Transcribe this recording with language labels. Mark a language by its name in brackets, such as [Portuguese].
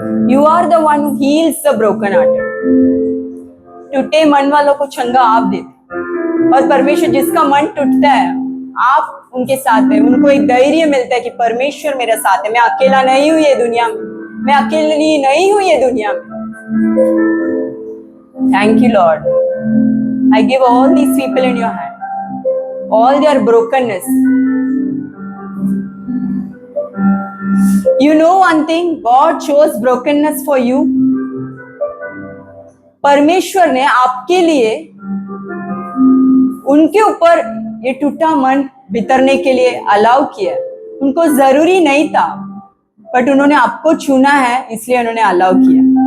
[English] You are the one who heals the broken-hearted. [Hindi] टूटे मन वालों को चंगा आप देते, और परमेश्वर जिसका मन टूटता है आप उनके साथ हैं। उनको एक धैर्य मिलता है कि परमेश्वर मेरे साथ है, मैं अकेला नहीं हूं ये दुनिया में, मैं अकेली नहीं हूं ये दुनिया में। [English] Thank you, Lord. I give all these people in your hand, all their brokenness. You know one thing, God chose brokenness for you. [Hindi] परमेश्वर ने आपके लिए उनके ऊपर ये टूटा मन बितरने के लिए अलाउ किया। उनको जरूरी नहीं था, बट उन्होंने आपको चुना है इसलिए उन्होंने अलाउ किया।